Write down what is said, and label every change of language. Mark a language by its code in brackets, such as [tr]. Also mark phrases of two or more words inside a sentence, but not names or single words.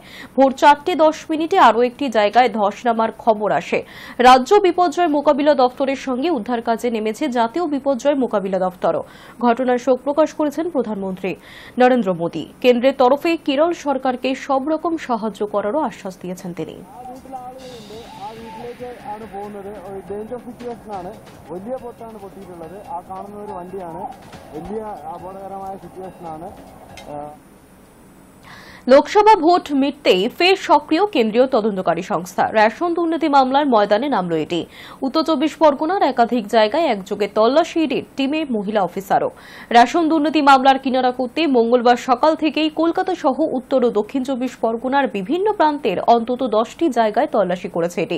[bn] ভোর 4:10 আরও একটি জায়গায় ধস নামার খবর আসে। রাজ্য বিপর্যয় মোকাবিলা দপ্তরের সঙ্গে উদ্ধার কাজে নেমেছে জাতীয় বিপর্যয় মোকাবিলা দপ্তরও। ঘটনায় শোক প্রকাশ করেছেন প্রধানমন্ত্রী নরেন্দ্র মোদী। কেন্দ্রের তরফে কেরল সরকারকে সব রকম সাহায্য করারও আশ্বাস দিয়েছেন তিনি। [en] danger situation [ml] ആണ്. വലിയ പൊട്ടാണ് പൊട്ടിയിട്ടുള്ളത്. ആ കാണുന്ന ഒരു വണ്ടിയാണ്. വലിയ അപകടകരമായ സിറ്റുവേഷൻ ആണ്. [bn] লোকসভা ভোট মিটতেই ফের সক্রিয় কেন্দ্রীয় তদন্তকারী সংস্থা। রেশন দুর্নীতি মামলার ময়দানে নামল এটি। উত্তর 24 পরগনার একাধিক জায়গায় একযোগে তল্লাশির টিমে মহিলা অফিসারও। রেশন দুর্নীতি মামলার কিনারা করতে মঙ্গলবার সকাল থেকেই কলকাতা সহ উত্তর ও দক্ষিণ 24 পরগনার বিভিন্ন প্রান্তের অন্তত 10টি জায়গায় তল্লাশি করেছে এটি।